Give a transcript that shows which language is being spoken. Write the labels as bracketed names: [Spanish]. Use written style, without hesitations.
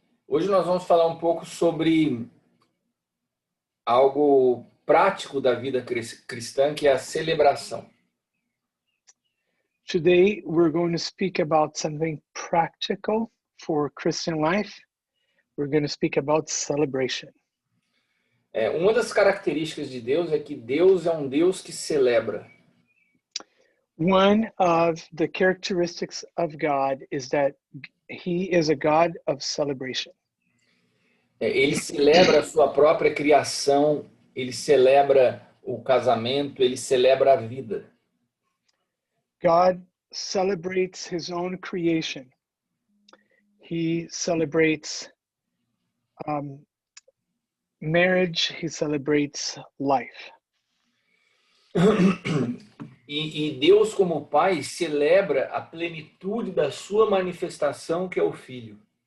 [Portuguese] Hoje nós vamos falar um pouco sobre algo prático da vida cristã, que é a celebração. [English] Today, we're going to speak about something practical for Christian life. We're going to speak about celebration. [Portuguese] Uma das características de Deus é que Deus é um Deus que celebra. [English] One of the characteristics of God is that he is a God of celebration. [Portuguese] Ele celebra a sua própria criação, ele celebra o casamento, ele celebra a vida. [English] God celebrates his own creation. He celebrates marriage. He celebrates life. [Portuguese] E Deus, como Pai, celebra a plenitude da sua manifestação, que é o Filho.